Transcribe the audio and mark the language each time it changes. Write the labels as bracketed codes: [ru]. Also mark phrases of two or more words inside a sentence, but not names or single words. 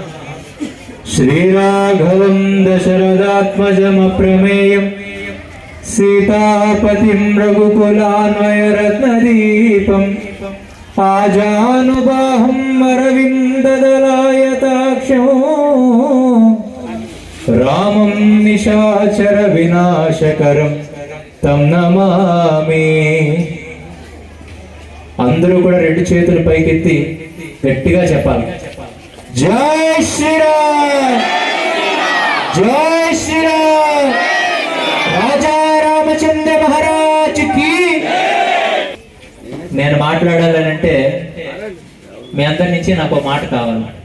[sa] श्रीराघवं दशरथात्मजमप्रमेयम् सीतापतिं रघुकुलान्वयरत्नदीपम् आजानुबाहुम् अरविन्ददलायताक्षं रामं निशाचर विनाशकरं तं नमामि। [te] అందరూ కూడా రెండు చేతులు పైకెత్తి గట్టిగా చెప్పాలి, జై శ్రీరామ్, జై శ్రీరామ్, [hi] राजा रामचंद्र महाराज की. [te] నేను మాట్లాడాలంటే మీ అందరి నుంచి నాకు ఒక మాట కావాలి.